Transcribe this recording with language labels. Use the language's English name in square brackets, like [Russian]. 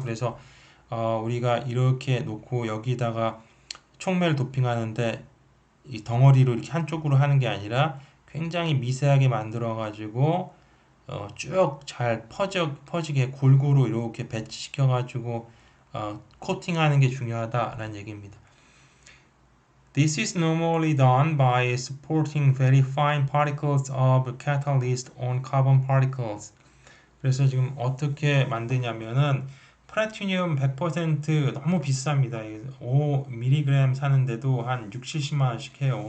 [Korean] 그래서 우리가 이렇게 놓고 여기다가 촉매를 도핑하는데 이 덩어리로 이렇게 한쪽으로 하는 게 아니라 굉장히 미세하게 만들어 가지고 쭉 잘 퍼지게 골고루 이렇게 배치시켜 가지고 코팅하는 게 중요하다라는 얘기입니다. [English] This is normally done by supporting very fine particles of catalyst on carbon particles. [Korean] 그래서 지금 어떻게 만드냐면은 플래티늄 100% 너무 비쌉니다. 5mg 사는데도 한 6, 70만 원씩 해요.